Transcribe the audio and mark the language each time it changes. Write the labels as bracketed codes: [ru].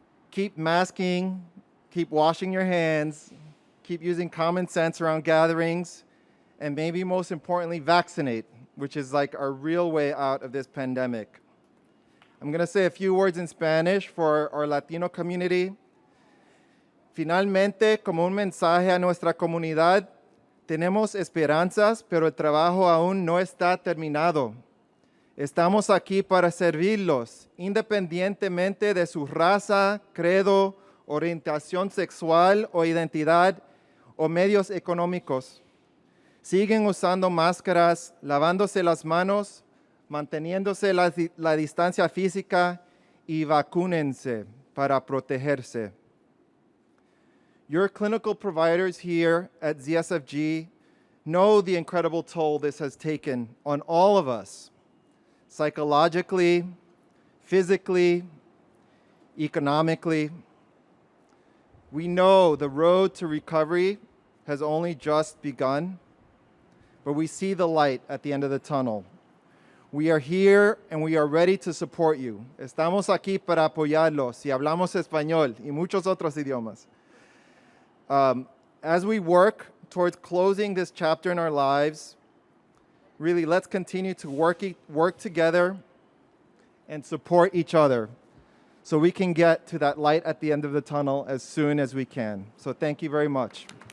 [en] Keep masking, keep washing your hands, keep using common sense around gatherings, and maybe most importantly, vaccinate, which is like our real way out of this pandemic. I'm gonna say a few words in Spanish for our Latino community. [es] Finalmente, como un mensaje a nuestra comunidad, tenemos esperanzas, pero el trabajo aún no está terminado. Estamos aquí para servirlos, independientemente de su raza, credo, orientación sexual o identidad o medios económicos. Siguen usando máscaras, lavándose las manos, manteniéndose la distancia física y vacúnense para protegerse. [en] Your clinical providers here at ZSFG know the incredible toll this has taken on all of us, psychologically, physically, economically. We know the road to recovery has only just begun, but we see the light at the end of the tunnel. We are here and we are ready to support you. [es] Estamos aquí para apoyarlos y hablamos español y muchos otros idiomas. [en] As we work towards closing this chapter in our lives, really let's continue to work together and support each other so we can get to that light at the end of the tunnel as soon as we can. So thank you very much.